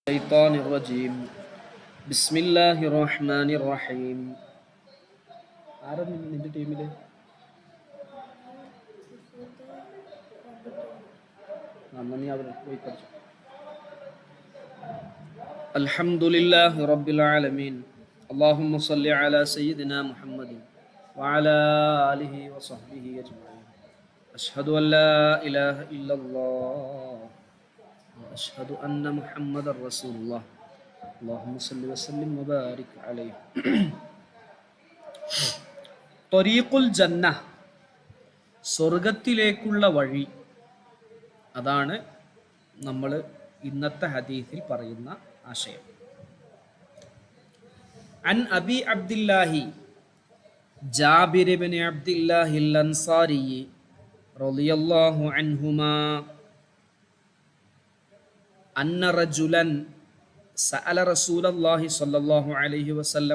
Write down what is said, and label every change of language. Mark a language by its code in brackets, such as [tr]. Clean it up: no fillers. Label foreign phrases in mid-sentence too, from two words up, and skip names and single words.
[ar] الشيطان الرجيم بسم الله الرحمن الرحيم [ml] ആരാണ് നിന്റെ ടീമില്? നീ അവിടെ പോയി പഠിച്ചു. [ar] الحمدلله رب العالمين اللهم صل على سيدنا محمد وعلى آله وصحبه أجمعين أشهد أن لا إله إلا الله وأشهد أن محمد رسول الله اللهم صل وسلم وبارك عليه. طريق الجنة, [ml] സ്വർഗത്തിലേക്കുള്ള വഴി, അതാണ് നമ്മൾ ഇന്നത്തെ ഹദീസിൽ പറയുന്ന ആശയം. [ar] عن أبي عبد الله جابر بن عبد الله الأنصاري رضي الله عنهما أن رجلا سأل رسول الله صلى الله عليه وسلم.